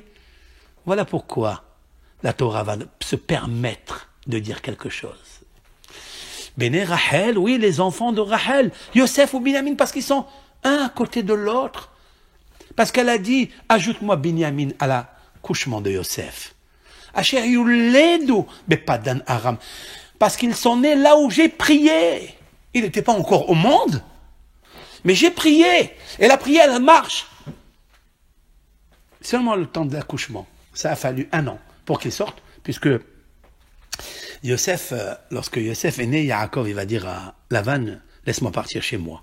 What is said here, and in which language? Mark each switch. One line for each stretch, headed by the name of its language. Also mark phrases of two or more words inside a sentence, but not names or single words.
French: Voilà pourquoi la Torah va se permettre de dire quelque chose.
Hebrew: בני רחל,
French: oui, les enfants de Rachel, Yosef ou Binyamin, parce qu'ils sont un à côté de l'autre. Parce qu'elle a dit, ajoute-moi Binyamin à l'accouchement de Yosef.
Hebrew: אשר יולדו בפדן ארם.
French: Parce qu'ils sont nés là où j'ai prié. Il n'était pas encore au monde. Mais j'ai prié. Et la prière, elle marche. Seulement le temps de l'accouchement. Ça a fallu 1 an pour qu'il sorte, puisque Yosef, lorsque Yosef est né, Yaakov, il va dire à Lavan, laisse-moi partir chez moi.